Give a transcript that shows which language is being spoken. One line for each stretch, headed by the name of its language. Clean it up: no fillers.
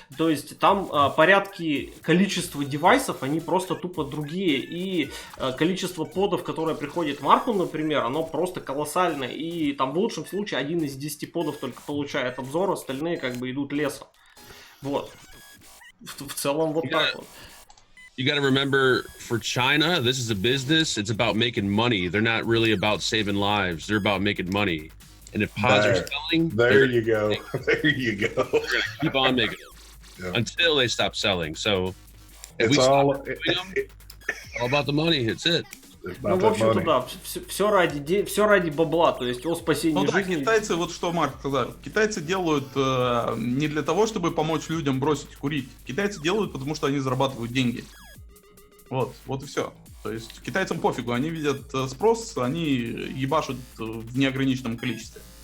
Russian: То есть там порядки количества девайсов, они просто тупо другие. И количество подов, которое приходит Марку, например, оно просто колоссальное. И там в лучшем случае 1 из 10 подов только получает обзор, остальные как бы идут лесом. Вот. В целом вот так вот.
English: You got to remember, for China, this is a business. It's about making money. They're not really about saving lives. They're about making money. And if pods are selling, there you go. There you go. They're going to keep on making them until they stop selling. So if it's we all, stop doing them, all about the money. It's it.
Russian: Ну, в общем-то, да, все ради бабла, то есть о спасении жизни. Китайцы, вот что Марк сказал, китайцы делают не для того, чтобы помочь людям бросить курить. Китайцы делают, потому что они зарабатывают деньги. Вот и все. То есть китайцам пофигу, они видят спрос, они ебашут в неограниченном количестве.